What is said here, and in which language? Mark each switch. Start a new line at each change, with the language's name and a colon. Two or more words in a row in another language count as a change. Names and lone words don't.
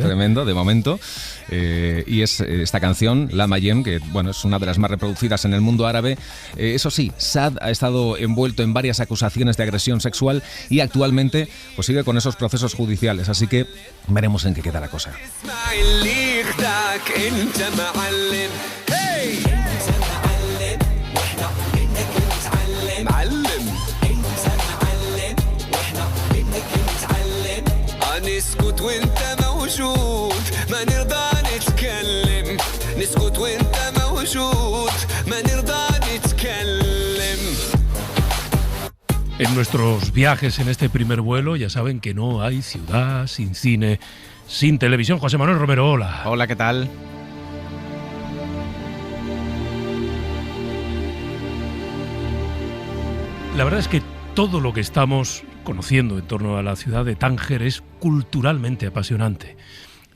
Spanish: Tremendo, de momento. Y es esta canción, La Mayem, que bueno, es una de las más reproducidas en el mundo árabe. Eso sí, Saad ha estado envuelto en varias acusaciones de agresión sexual y actualmente pues sigue con esos procesos judiciales, así que veremos en qué queda la cosa.
Arabic: نسكت وانت موجود ما نرضى نتكلم نسكت وانت موجود ما نرضى نتكلم.
Spanish: En nuestros viajes en este primer vuelo ya saben que no hay ciudad sin cine, sin televisión. José Manuel Romero, hola. Hola, ¿qué tal? La verdad es que todo lo que estamos conociendo en torno a la ciudad de Tánger es culturalmente apasionante.